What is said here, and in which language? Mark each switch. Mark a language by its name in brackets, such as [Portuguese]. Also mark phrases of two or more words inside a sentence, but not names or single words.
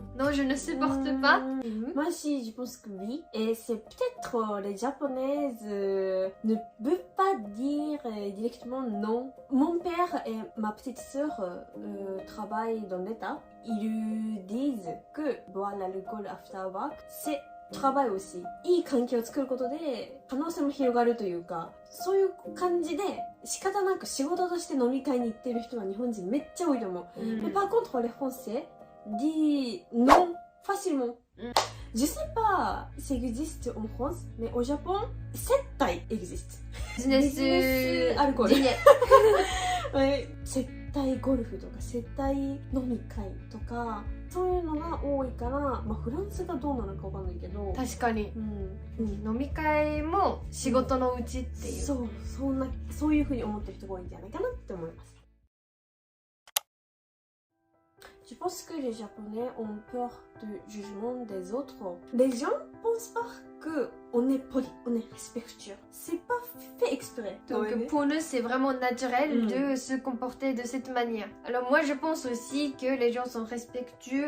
[French] Non, je ne supporte pas. Moi aussi, je pense que oui. Et c'est peut-être les Japonaises ne peuvent pas dire directement non. Mon père et ma petite sœur travaillent dans l'État. Ils disent que boire l'alcool [English] after work, [French] c'est travail aussi. [Japanese] いい関係を作ることで可能性も広がるというか、そういう感じで仕方なく仕事として飲み会に行ってる人は日本人めっちゃ多いと思う。 [French] Mais par contre, les Français disent non facilement. Je sais pas si ça existe en France, mais au Japon, 接待 existe. Business alcool. dîner. Ouais, [Japanese] 接待ゴルフとか接待飲み会とかそういうのが多いから、まあフランスがどうなのかわかんないけど、確かに。うん、飲み会も仕事のうちっていう。そういう風に思ってる人が多いんじゃないかなって思います。 [French] Je pense que les Japonais ont peur du jugement des autres. Les gens pensent pas que on est poli, on est respectueux. C'est pas fait exprès. Donc pour nous, c'est vraiment naturel de se comporter de cette manière. Alors moi, je pense aussi que les gens sont respectueux.